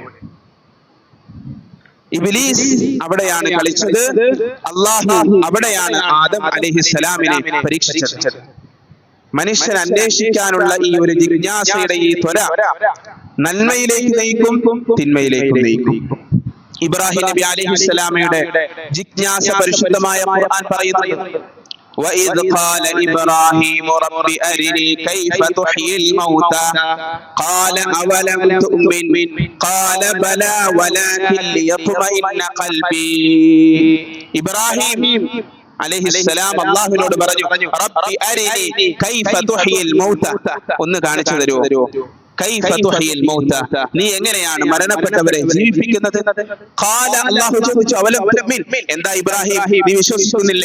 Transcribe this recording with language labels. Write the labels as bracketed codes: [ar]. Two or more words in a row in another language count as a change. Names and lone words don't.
[ml] ഇബ്ലീസ് അവിടെയാണ് കളിച്ചത്, അള്ളാഹു അവിടെയാണ് ആദം അലൈഹിസ്സലാമിനെ പരീക്ഷിച്ചത്. മനുഷ്യൻ അന്വേഷിക്കാനുള്ള ഈ ഒരു ജിജ്ഞാസയുടെ ഈ ത്വര നന്മയിലേക്ക് നയിക്കും, തിന്മയിലേക്ക് നയിക്കും. ഇബ്രാഹിം നബി അലൈഹിസ്സലാമയുടെ ജിജ്ഞാസ പരിശുദ്ധമായ ഖുർആൻ പറയുന്നത്, [ar] وإذ قال إبراهيم رب أرني كيف تحيي الموتى قال أولم تؤمن قال بلى ولكن ليطمئن قلبي [ml] ഇബ്രാഹിം അലൈഹിസ്സലാം അല്ലാഹുവിനോട് പറഞ്ഞു [ar] رب أرني كيف تحيي الموتى [ml] ഒന്ന് കാണിച്ചു തരുമോ [ar] كيف تحيي الموتى [ml] നീ എങ്ങനെയാണ് മരണപ്പെട്ടവരെ ജീവിപ്പിക്കുന്നത് ഖാല അല്ലാഹു ചോദിച്ചു [ar] أولم تؤمن [ml] എന്താ ഇബ്രാഹിം നീ വിശ്വസിക്കുന്നില്ലേ